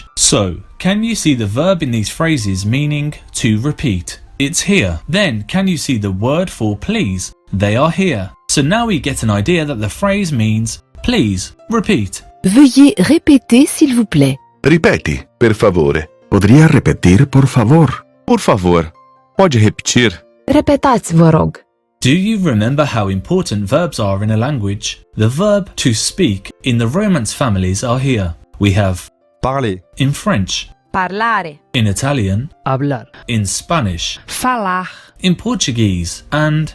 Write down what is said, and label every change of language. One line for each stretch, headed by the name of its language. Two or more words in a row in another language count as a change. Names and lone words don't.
English: So, can you see the verb in these phrases meaning to repeat? It's here. Then, can you see the word for please? They are here. So now we get an idea that the phrase means please repeat.
French: Veuillez répéter s'il vous plaît.
Italian: Ripeti, per favore.
Portuguese: Poderia repetir, por favor? Por favor. Pode repetir?
Romanian: Repetați, vă rog.
English: Do you remember how important verbs are in a language? The verb to speak in the Romance families are here. We have Parler. in French, Parlare. in Italian, hablar, in Spanish, Falar. in Portuguese, and